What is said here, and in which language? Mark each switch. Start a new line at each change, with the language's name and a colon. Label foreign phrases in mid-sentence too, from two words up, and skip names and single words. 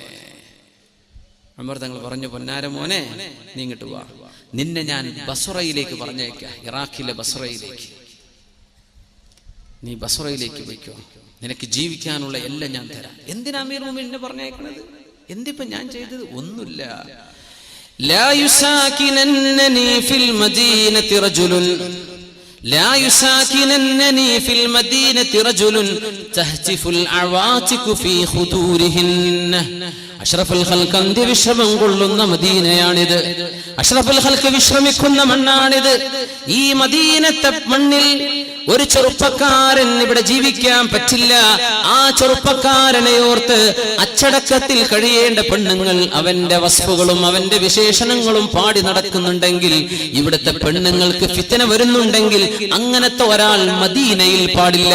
Malayalam: ഉമർ തങ്ങൾ പറഞ്ഞു, പൊന്നാര മോനെ, നീ ഇങ്ങോട്ട് വാ, നിന്നെ ഞാൻ ബസ്റയിലേക്ക് പറഞ്ഞേക്കാം, ഇറാഖിലെ ബസ്റയിലേക്ക്. നീ ബസ്റയിലേക്ക് പോയിക്കോ, നിനക്ക് ജീവിക്കാനുള്ള എല്ലാം ഞാൻ തരാം. എന്തിനാ അമീർ മുഅ്മിനീനെ പറഞ്ഞേക്കണത്? എന്തിപ്പോ ഞാൻ ചെയ്തത്? ഒന്നുമില്ല.
Arabic: لا يساكنني في المدينة رجل لا يساكننني في المدينة رجل تهتف العواتق في خدورهن. أشرف الخلق
Malayalam: അന്ത്യവിശ്രമം കൊള്ളുന്ന മദീനയാണിത്.
Arabic: أشرف الخلق
Malayalam: വിശ്രമിക്കുന്ന മണ്ണാണിത്. ഈ മദീനത്തെ മണ്ണിൽ ഒരു ചെറുപ്പക്കാരൻ ഇവിടെ ജീവിക്കാൻ പറ്റില്ല. ആ ചെറുപ്പക്കാരനെ ഓർത്ത് അച്ചടക്കത്തിൽ കഴിയേണ്ട പെണ്ണുങ്ങൾ അവന്റെ വസ്തുക്കളും അവന്റെ വിശേഷണങ്ങളും പാടി നടക്കുന്നുണ്ടെങ്കിൽ, ഇവിടുത്തെ പെണ്ണുങ്ങൾക്ക് ഫിത്ന വരുന്നുണ്ടെങ്കിൽ, അങ്ങനത്തെ ഒരാൾ മദീനയിൽ പാടില്ല.